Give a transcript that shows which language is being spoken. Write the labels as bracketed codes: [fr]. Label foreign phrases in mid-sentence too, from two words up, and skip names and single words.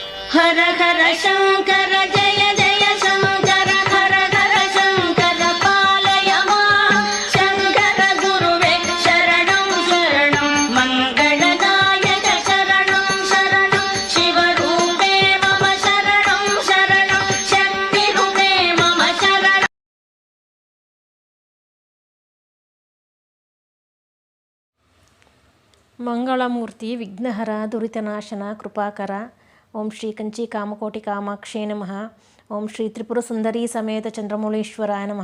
[sa] ಹರ ಹರ ಶಂಕರ ಜಯ ಜಯ ಶಂಕರ ಹರ ಹರ ಶಂಕರ ಪಾಲಯ ಮಾಂ ಶಂಕರ ಗುರುವೇ ಶರಣಂ ಶರಣಂ ಮಂಗಳದಾಯಕ ಶರಣಂ ಶರಣಂ ಶಿವರೂಪೇ ಮಮ ಶರಣಂ ಶರಣಂ ಶಕ್ತಿರೂಪೇ ಮಮ ಶರಣಂ. ಮಂಗಳಮೂರ್ತಿ ವಿಘ್ನಹರ ದುರಿತನಾಶನ ಕೃಪಾಕರ. ಓಂ ಶ್ರೀ ಕಂಚಿ ಕಾಮಕೋಟಿ ಕಾಮಾಕ್ಷೇ ನಮಃ. ಓಂ ಶ್ರೀ ತ್ರಿಪುರ ಸುಂದರಿ ಸಮೇತ ಚಂದ್ರಮೌಳೀಶ್ವರಾಯ ನಮಃ.